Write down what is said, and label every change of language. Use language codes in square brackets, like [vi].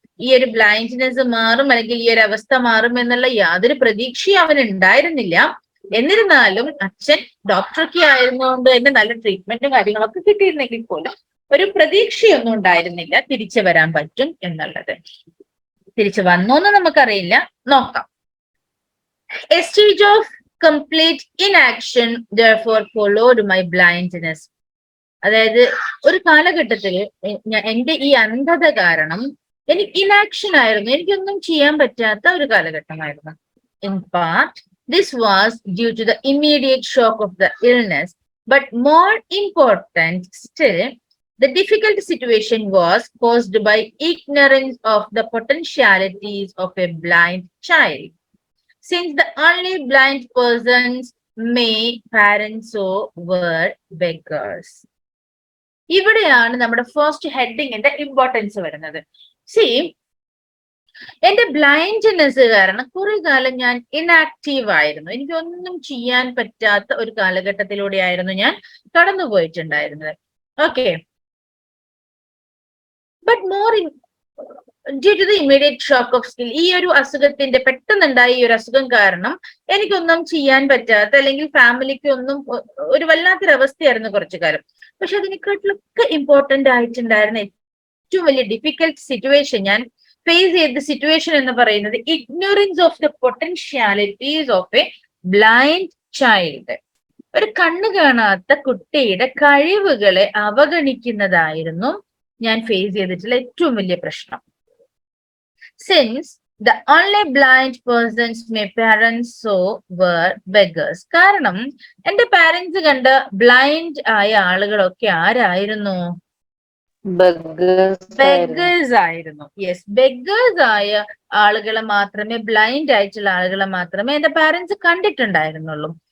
[ml] ഈ ഒരു ബ്ലൈൻഡ്നെസ് മാറും, അല്ലെങ്കിൽ ഈ ഒരു അവസ്ഥ മാറും എന്നുള്ള യാതൊരു പ്രതീക്ഷയും അവൻ ഉണ്ടായിരുന്നില്ല. എന്നിരുന്നാലും അച്ഛൻ ഡോക്ടറൊക്കെ ആയിരുന്നുകൊണ്ട് തന്നെ നല്ല ട്രീറ്റ്മെന്റും കാര്യങ്ങളൊക്കെ കിട്ടിയിരുന്നെങ്കിൽ പോലും ഒരു പ്രതീക്ഷയൊന്നും ഉണ്ടായിരുന്നില്ല തിരിച്ചു വരാൻ പറ്റും എന്നുള്ളത്. തിരിച്ചു വന്നോന്ന് നമുക്കറിയില്ല, നോക്കാം. [en] A stage of complete inaction therefore followed my blindness. [ml] അതായത് ഒരു കാലഘട്ടത്തിൽ എന്റെ ഈ അന്ധത കാരണം എനിക്ക് ഇനാക്ഷൻ ആയിരുന്നു, എനിക്കൊന്നും ചെയ്യാൻ പറ്റാത്ത ഒരു കാലഘട്ടമായിരുന്നു. [en] In part, this was due to the immediate shock of the illness, but more important still, the difficult situation was caused by ignorance of the potentialities of a blind child. Since the only blind persons may parents so were beggars. [ml] ഇവിടെയാണ് നമ്മുടെ first ഹെഡിങ്ങിന്റെ importance വരുന്നത്. C, എന്റെ blindness കാരണം കുറെ കാലം ഞാൻ inactive ആയിരുന്നു. എനിക്കൊന്നും ചെയ്യാൻ പറ്റാത്ത ഒരു കാലഘട്ടത്തിലൂടെ ആയിരുന്നു ഞാൻ കടന്നുപോയിട്ടുണ്ടായിരുന്നത്. Okay, but [en] due to the immediate shock of skill, [ml] ഈ ഒരു അസുഖത്തിന്റെ പെട്ടെന്നുണ്ടായ ഈ ഒരു അസുഖം കാരണം എനിക്കൊന്നും ചെയ്യാൻ പറ്റാത്ത, അല്ലെങ്കിൽ ഫാമിലിക്ക് ഒന്നും ഒരു വല്ലാത്തൊരവസ്ഥയായിരുന്നു കുറച്ചു കാലം. പക്ഷെ അതിനെക്കാട്ടിലൊക്കെ ഇമ്പോർട്ടന്റ് ആയിട്ടുണ്ടായിരുന്ന ഏറ്റവും വലിയ ഡിഫിക്കൽട്ട് സിറ്റുവേഷൻ, ഞാൻ ഫേസ് ചെയ്ത സിറ്റുവേഷൻ എന്ന് പറയുന്നത് [en] Ignorance of the potentialities of a blind child. [ml] ഒരു കണ്ണു കാണാത്ത കുട്ടിയുടെ കഴിവുകളെ അവഗണിക്കുന്നതായിരുന്നു ഞാൻ ഫേസ് ചെയ്തിട്ടുള്ള ഏറ്റവും വലിയ പ്രശ്നം. [en] Since the only blind persons my parents saw were beggars. [ml] കാരണം എന്റെ പാരന്റ്സ് കണ്ട ബ്ലൈൻഡ് ആയ ആളുകളൊക്കെ ആരായിരുന്നു? ബെഗേഴ്സ് ആയിരുന്നു. യെസ്, ബെഗേഴ്സ് ആയ ആളുകളെ മാത്രമേ, ബ്ലൈൻഡ് ആയിട്ടുള്ള ആളുകളെ മാത്രമേ എന്റെ പാരന്റ്സ് കണ്ടിട്ടുണ്ടായിരുന്നുള്ളൂ.